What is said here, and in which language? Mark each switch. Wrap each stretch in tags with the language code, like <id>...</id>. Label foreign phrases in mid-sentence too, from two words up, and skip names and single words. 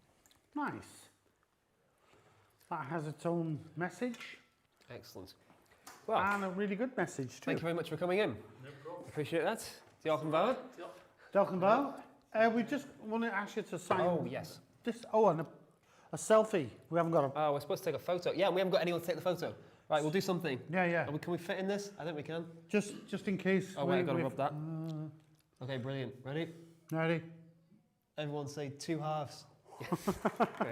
<en>Nice. That has its own message. Excellent. Well, and a really good message too. Thank you very much for coming in. No problem. Appreciate that.</en> <cy>Diolch yn fawr. Diolch yn fawr.</cy> <en>We just want to ask you to sign. Oh, yes. This. Oh, and a selfie. We haven't got a. Oh, we're supposed to take a photo. Yeah, we haven't got anyone to take the photo. Right, we'll do something. Yeah. Can we fit in this? I think we can. Just in case. Oh, wait, I've got to rub that. Okay, brilliant. Ready? Ready. Everyone say 2 halves. Great.</en>